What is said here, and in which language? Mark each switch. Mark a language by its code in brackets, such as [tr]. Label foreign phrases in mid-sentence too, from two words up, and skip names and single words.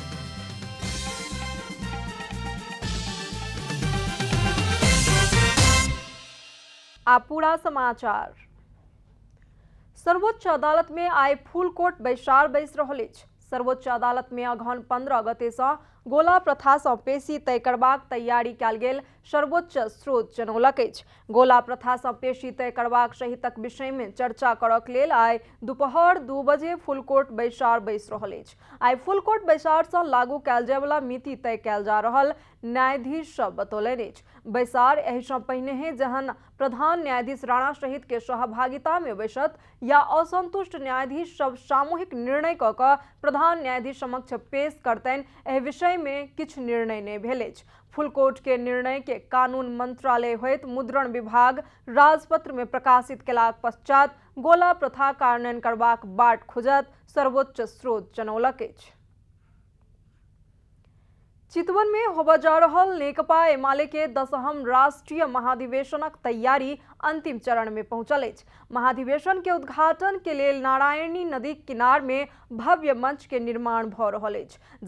[mai] आप पूरा समाचार। सर्वोच्च अदालत में आए [en] full court [mai] बैसार बैस रहल अछि। सर्वोच्च अदालत में अगहन 15 गते से गोला प्रथा से पेशी तय करबाक तैयारी कयल गेल सर्वोच्च स्रोत जनौलक अछि। गोला प्रथा से पेशी तय करबाक सहितक विषय में चर्चा करक लेल आइ दोपहर 2 बजे [en] full court [mai] बैसार बैस रहल अछि। आइ [en] full court [mai] बैसार से लागू कयल जाय वाला मिति तय कयल जा रहल न्यायाधीश सब बतौलनि अछि। बैसार एहि सँ पहिने जहन प्रधान न्यायाधीश राणा सहित के सहभागिता में बैसत या असंतुष्ट न्यायाधीश सब सामूहिक निर्णय क के प्रधान न्यायाधीश समक्ष पेश करतनि। एहि विषय में किछु निर्णय नहि भेल अछि। [en] full court [mai] के निर्णय के कानून मंत्रालय होइत मुद्रण विभाग राजपत्र में प्रकाशित केलाक पश्चात गोला प्रथा कार्यान्वयन करबाक बाट खुजत सर्वोच्च स्रोत जनौलक अछि। चितवन में होबय जा रहल नेकपा एमाले के 10वीं राष्ट्रीय महाधिवेशनक तैयारी अंतिम चरण में पहुंचल अछि। महाधिवेशन के उद्घाटन के लेल नारायणी नदी किनार में भव्य मंच के निर्माण भ रहल अछि।